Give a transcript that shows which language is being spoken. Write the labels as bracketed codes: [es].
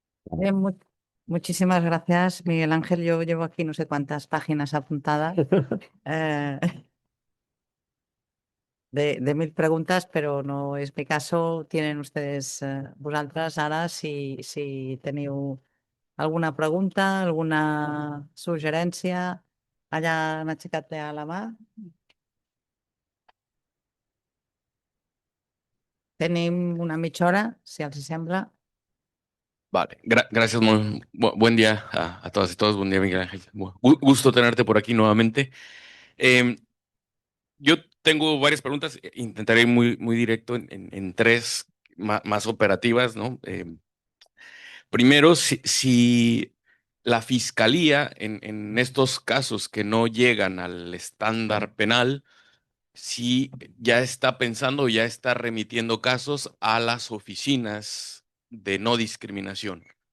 [es] Bien, muchísimas gracias, Miguel Ángel. Yo llevo aquí no sé cuántas páginas apuntadas eh, de 1000 preguntas, pero no es mi caso. Tienen ustedes, [ca] vosaltres, ara, si teniu alguna pregunta, alguna suggerència, allà han aixecat ja la mà. Tenim una mitja hora, si els sembla. [es] Vale, gracias. Buen día a todas y todos. Buen día, Miguel Ángel. Gusto tenerte por aquí nuevamente. Em, yo tengo varias preguntas. Intentaré ir muy directo en tres más operativas, ¿no? Primero, si la fiscalía en estos casos que no llegan al estándar penal, si ya está pensando, ya está remitiendo casos a las oficinas de no discriminación,